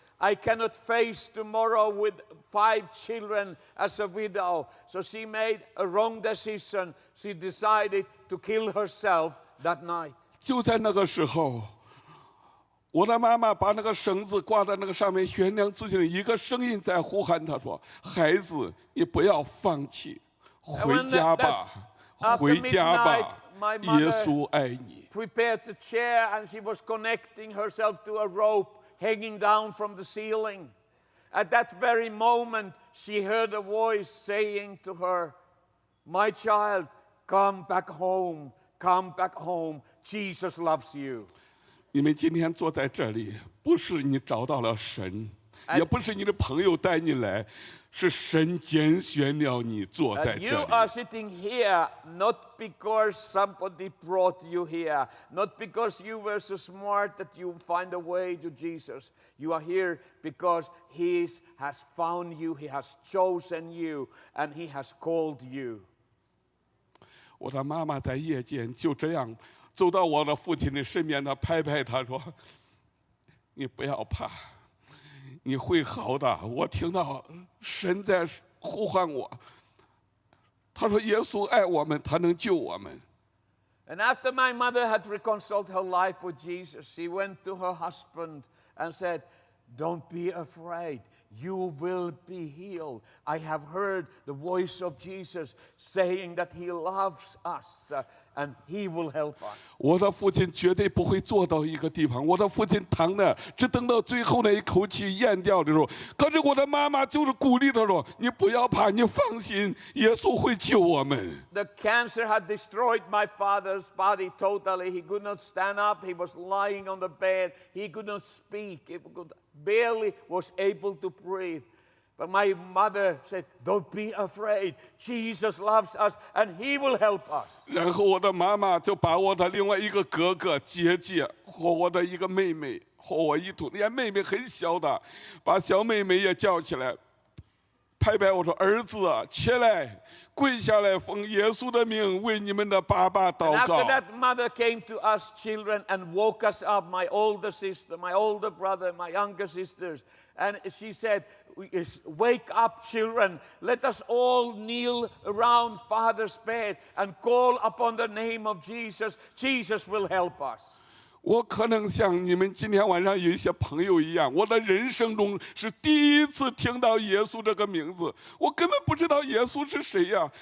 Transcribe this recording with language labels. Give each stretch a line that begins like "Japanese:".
English: I cannot face tomorrow with 5 children as a widow. So she made a wrong decision. She decided to kill herself that night.
Chinese: 就在那个时候，我的妈妈把那个绳子挂在那个上面，悬梁自尽。一个声音在呼喊她说：“孩子，你不要放弃，回家吧，回家吧，耶稣爱你。”
English: Prepared the chair and she was connecting herself to a rope hanging down from the ceiling. At that very moment, she heard a voice saying to her, "My child, come back home, come back home. Jesus loves you."
Chinese: 你们今天坐在这里，不是你找到了神，也不是你的朋友带你来，是神拣选了你坐在这
English: You
Chinese: 里。
English: are sitting here not because somebody brought you here, not because you were so smart that you find a way to Jesus. You are here because He has found you, He has chosen you, and He has called you.
Chinese: 我的妈妈在夜间就这样走到我的父亲的身边，她拍拍他说：“你不要怕，你会好的。” 我听到神在呼唤我，他说：“耶稣爱我们，他能救我们。”
English: And after my mother had reconciled her life with Jesus, she went to her husband and said, "Don't be afraid. You will be healed. I have heard the voice of Jesus saying that He loves us and He will help us."
Chinese: 我的父亲绝对不会坐到一个地方，我的父亲躺那，只等到最后那一口气咽掉的时候，可是我的妈妈就是鼓励他说：“你不要怕，你放心，耶稣会救我们。”
English: The cancer had destroyed my father's body totally. He could not stand up. He was lying on the bed. He could not speak. He barely was able to breathe. But my mother said, "Don't be afraid. Jesus loves us and He will help us."
Chinese: 然后我的妈妈就把我的另外一个哥哥姐姐和我的一个妹妹和我一同，连妹妹很小的，把小妹妹也叫起来，拍拍我说：“儿子啊，起来，跪下来，奉耶稣的名为你们的爸爸
English: And
Chinese: 祷告。”
English: after that, mother came to us children and woke us up, my older sister, my older brother, my younger sisters. And she said, "Wake up, children. Let us all kneel around Father's bed and call upon the name of Jesus. Jesus will help us."
Chinese: 我可能像你们今天晚上有一些朋友一样，我的人生中是第一次听到耶稣这个名字，我根本不知道耶稣是谁呀。